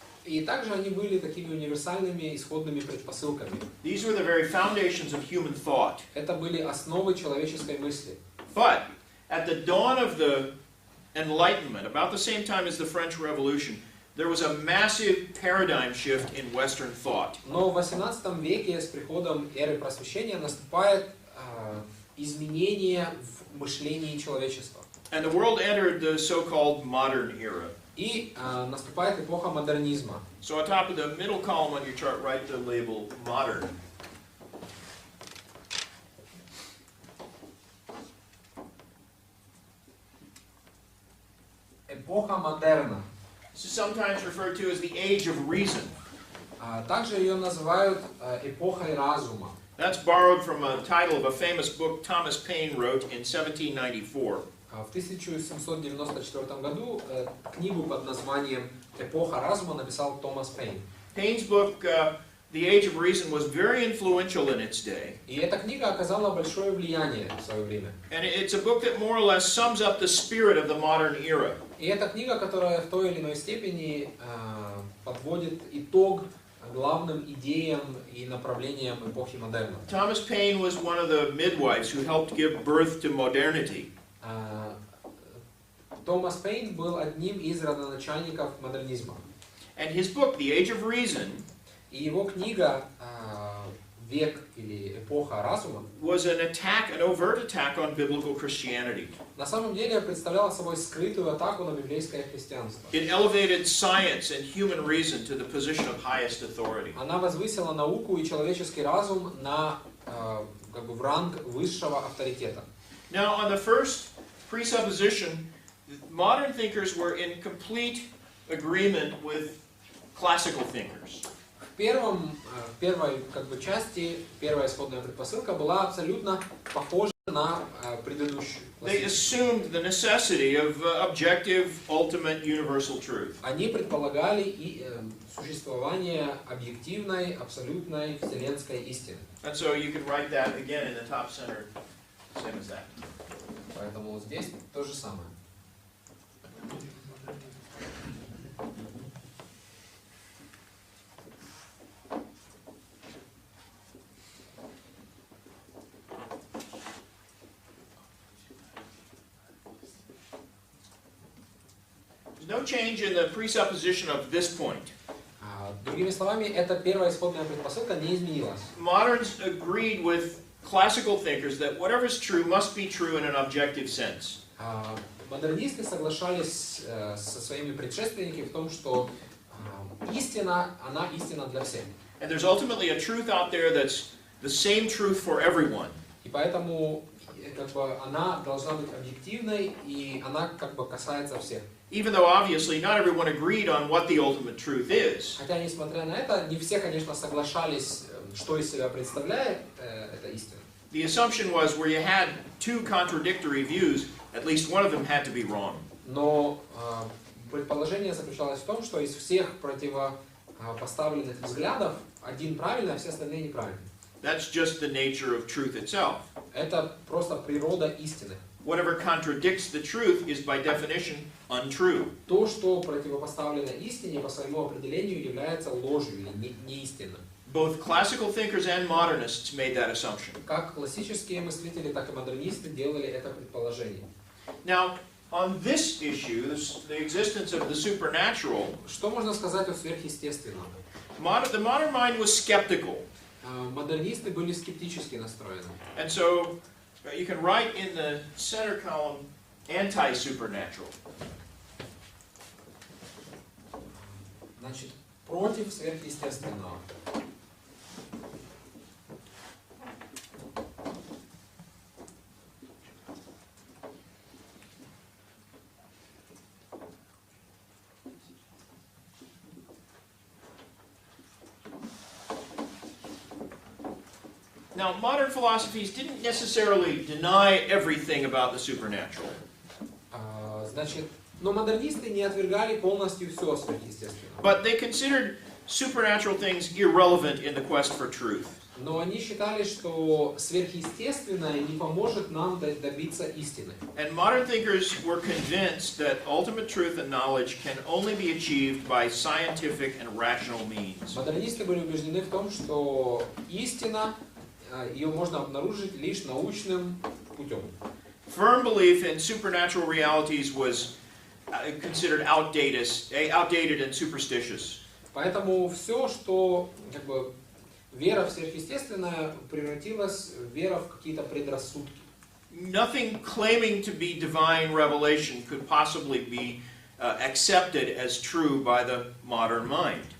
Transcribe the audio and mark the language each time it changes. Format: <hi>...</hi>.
<ru>И также они были такими универсальными исходными предпосылками.</ru> <en>These were the very foundations of human thought.</en> <ru>Это были основы человеческой мысли.</ru> <en>But at the dawn of the Enlightenment, about the same time as the French Revolution, there was a massive paradigm shift in Western thought.</en> <ru>Но в XVIII веке с приходом эры просвещения наступает изменение в мышлении человечества.</ru> <en>And the world entered the so-called modern era.</en> <ru>И наступает эпоха модернизма.</ru> <en>So on top of the middle column on your chart, write the label modern.</en> <ru>Эпоха модерна.</ru> <en>This is sometimes referred to as the age of reason.</en> <ru>Также ее называют эпохой разума.</ru> <en>That's borrowed from a title of a famous book Thomas Paine wrote in 1794.</en> <ru>В 1794 году книгу под названием «Эпоха разума» написал Томас Пейн.</ru> <en>Paine's book, The Age of Reason, was very influential in its day.</en> <ru>И эта книга оказала большое влияние в свое время.</ru> <en>And it's a book that more or less sums up the spirit of the modern era.</en> <ru>И это книга, которая в той или иной степени подводит итог главным идеям и направлениям эпохи модерна.</ru> <en>Thomas Paine was one of the midwives who helped give birth to modernity.</en> <ru>Томас Пейн был одним из родоначальников модернизма.</ru> <en>And his book, The Age of Reason,</en> <ru>и его книга «Век» или «Эпоха разума»</ru> <en>was an overt attack on biblical Christianity.</en> <ru>на самом деле представляла собой скрытую атаку на библейское христианство.</ru> <en>It elevated science and human reason to the position of highest authority.</en> <ru>Она возвысила науку и человеческий разум на в ранг высшего авторитета.</ru> <en>Now, on the first presupposition, modern thinkers were in complete agreement with classical thinkers.</en> <ru>В первой части, первая исходная предпосылка была абсолютно похожа на предыдущую.</ru> <en>They assumed the necessity of objective, ultimate, universal truth.</en> <ru>Они предполагали и существование объективной, абсолютной вселенской истины.</ru> <en>And so you can write that again in the top center, same as that.</en> <ru>Поэтому здесь то же самое.</ru> <en>There's no change in the presupposition of this point.</en> <ru>Другими словами, эта первая исходная предпосылка не изменилась.</ru> <en>Moderns agreed with classical thinkers that whatever is true must be true in an objective sense.</en> <ru>Модернисты соглашались со своими предшественниками в том, что истина, она истина для всех.</ru> <en>And there's ultimately a truth out there that's the same truth for everyone.</en> <ru>И поэтому как бы, она должна быть объективной, и она как бы касается всех.</ru> <en>Even though obviously not everyone agreed on what the ultimate truth is.</en> <ru>Хотя, несмотря на это, не все, конечно, соглашались, что из себя представляет эта истина.</ru> <en>The assumption was where you had two contradictory views, at least one of them had to be wrong.</en> <ru>Но предположение заключалось в том, что из всех противопоставленных взглядов один правильный, а все остальные неправильные.</ru> <en>That's just the nature of truth itself.</en> <ru>Это просто природа истины.</ru> <en>Whatever contradicts the truth is by definition untrue.</en> <ru>То, что противопоставлено истине, по своему определению является ложью или неистинным.</ru> <en>Both classical thinkers and modernists made that assumption.</en> <ru>Как классические мыслители, так и модернисты делали это предположение.</ru> <en>Now, on this issue, the existence of the supernatural,</en> <ru>Что можно сказать о сверхъестественном?</ru> <en>the modern mind was skeptical.</en> <ru>Модернисты были скептически настроены.</ru> <en>And so you can write in the center column anti-supernatural.</en> <ru>Значит, против сверхъестественного.</ru> <en>Now, modern philosophies didn't necessarily deny everything about the supernatural.</en> <ru>Значит, но модернисты не отвергали полностью все сверхъестественное.</ru> <en>But they considered supernatural things irrelevant in the quest for truth.</en> <ru>Но они считали, что сверхъестественное не поможет нам добиться истины.</ru> <en>And modern thinkers were convinced that ultimate truth and knowledge can only be achieved by scientific and rational means.</en> <ru>Модернисты были убеждены в том, что истина, ее можно обнаружить лишь научным путем.</ru> <en>Firm belief in supernatural realities was considered outdated and superstitious.</en> <ru>Поэтому все, что как бы, вера в сверхъестественное, превратилась в вера в какие-то предрассудки.</ru> <en>Nothing claiming to be divine revelation could possibly be accepted as true by the modern mind.</en>